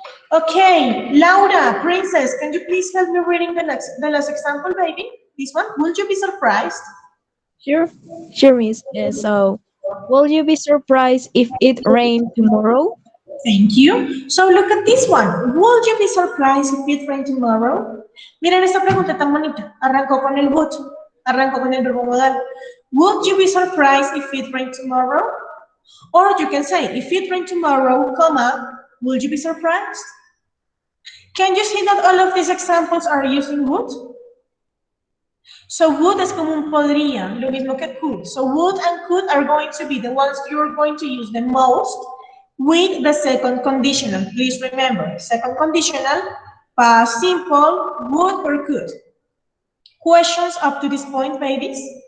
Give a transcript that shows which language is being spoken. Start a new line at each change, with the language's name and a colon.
English: Okay, Laura, Princess, can you please help me reading the last example, baby? This one. Will you be surprised? Sure, Miss. So, will you be surprised if it rained tomorrow? Thank you. So look at this one. Will you be surprised if it rained tomorrow?
Spanish: Miren esta pregunta tan bonita. Arrancó con el would. Arrancó con el verbo modal.
English: Would you be surprised if it rained tomorrow? Or you can say, if it rained tomorrow, comma, will you be surprised? Can you see that all of these examples are using would?
Spanish: So would es como un podría, lo mismo que could.
English: So would and could are going to be the ones you're going to use the most with the second conditional. Please remember, second conditional, past simple, would or could. Questions up to this point, babies?